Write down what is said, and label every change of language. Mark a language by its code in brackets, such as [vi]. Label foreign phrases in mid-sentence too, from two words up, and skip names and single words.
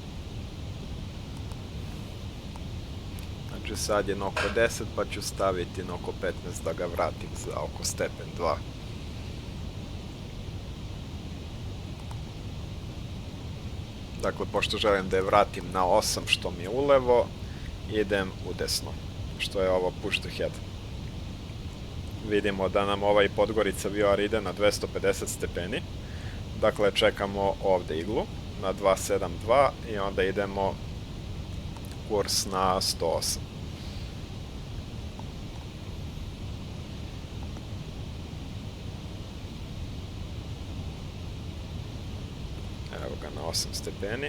[sr] Znači sad je na oko 10, pa ću staviti na oko 15 da ga vratim za oko stepen 2. Dakle, pošto želim da je vratim na 8 što mi je ulevo, idem u desno, što je ovo [en] push the head. [sr] Vidimo da nam ovaj Podgorica VOR ide na 250 stepeni. Dakle, čekamo ovde iglu na 272 i onda idemo kurs na 108. Evo ga na 8 stepeni.